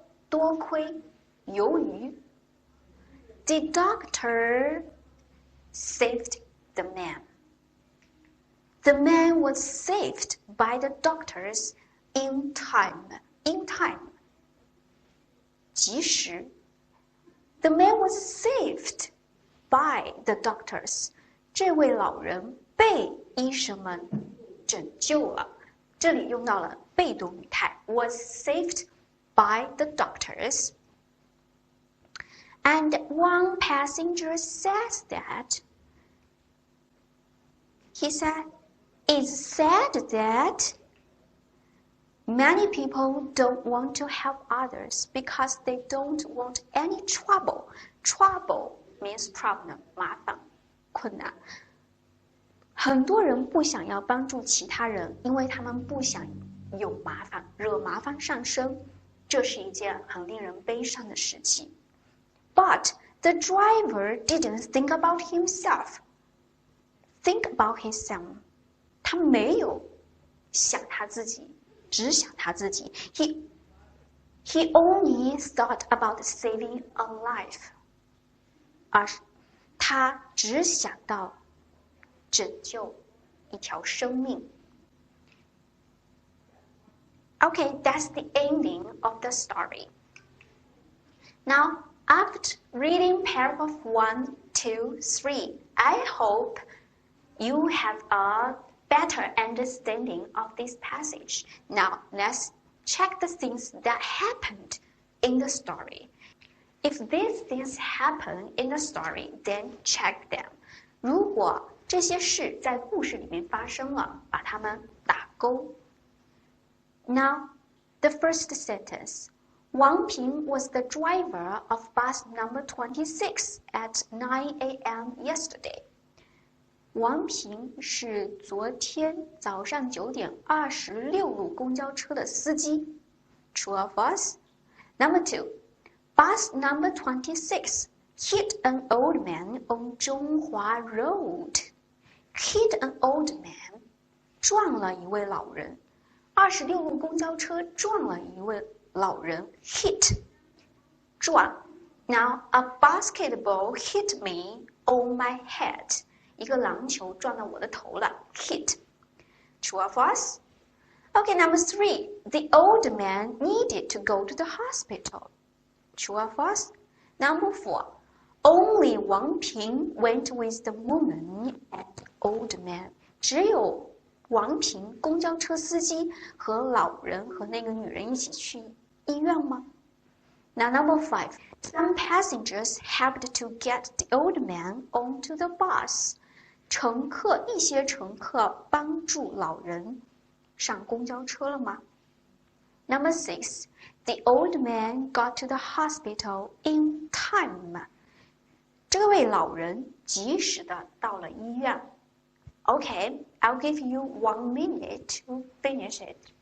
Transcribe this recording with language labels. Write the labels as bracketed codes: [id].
[zh] 多亏，由于 [en] The doctor saved the man. The man was saved by the doctors in time. In time. [zh] 及时 [en] The man was saved by the doctors. [zh] 这位老人被医生们拯救了。这里用到了被动语态 [en] was saved by the doctors. And one passenger says that he said, it's sad that many people don't want to help others because they don't want any trouble. Trouble means problem, [zh] 麻烦、困难。很多人不想要帮助其他人，因为他们不想有麻烦，惹麻烦上身。这是一件很令人悲伤的事情。 [en] But the driver didn't think about himself. Think about himself. [zh] 他没有想他自己。只想他自己 [en] he only thought about saving a life. [zh] 而他只想到拯救一条生命。 [en] Okay, that's the ending of the story. Now, after reading paragraph 1, 2, 3, I hope you have a better understanding of this passage. Now, let's check the things that happened in the story. If these things happen in the story, then check them. [zh] 如果这些事在故事里面发生了，把它们打勾。 [en] Now, the first sentence. Wang Ping was the driver of bus number 26 at 9 a.m. yesterday. [zh] 王平是昨天早上9点26路公交车的司机。 [en] True or false? Number 2. Bus number 26 hit an old man on Zhonghua Road. Hit an old man. [zh] 撞了一位老人。 26路公交车撞了一位老人。 [en] Hit. 撞。 Now, a basketball hit me on my head. [zh] 一个篮球撞到我的头了 hit. [en] True or false? Okay, number 3. The old man needed to go to the hospital. True or false? Number 4. Only Wang Ping went with the woman and old man. [zh] 只有王平公交车司机和老人和那个女人一起去医院吗？ [en] Now, number 5. Some passengers helped to get the old man onto the bus. [zh] 一些乘客帮助老人上公交车了吗？ [en] Number 6. The old man got to the hospital in time. [zh] 这位老人及时的到了医院。 [en] Okay, I'll give you 1 minute to finish it.